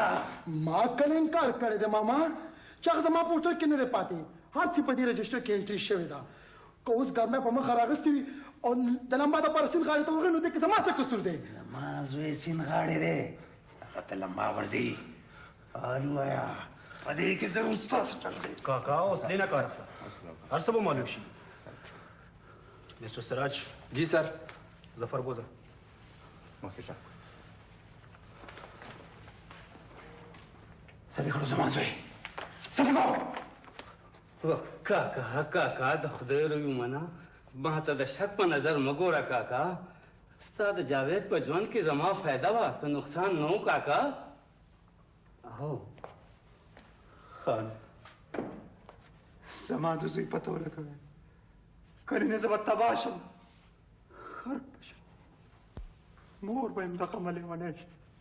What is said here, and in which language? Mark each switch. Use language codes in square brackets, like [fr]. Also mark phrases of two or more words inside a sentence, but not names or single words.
[ps] ما کله انکار کړی دی ماما چې هغه زما په هوټل کې نه دی پاتې هر څه په دې رجسټر کې انټري شوې ده که اوس ګرمۍ په مخه راغستې وي او د لمبا دپاره سیند غاړې ته ورغی نو دې کې زما څه قصور دی زما زوی سیند غاړې دی هغه ته لمبا ورځي الو آیا په دې کې ضرور ستاسو چل دی کاکا حوصلې نه کار اخله هر څه به معلوم شي مسټر سراج [ur] جی سر [ps] ظفر بوزه مخکې شه صدیق نو زما زوی صدیقو کاکا کاکا د خدای روی منه ما ته د شک په نظر مه ګوره کاکا ستا د جاوید په ژوند کې زما فایده وه څه نقصان نه و کاکا هو خان زما د زوی پته ولګوئ کنې نه زه به تباه شم غرق به شم مور به یم دغه لیونی شي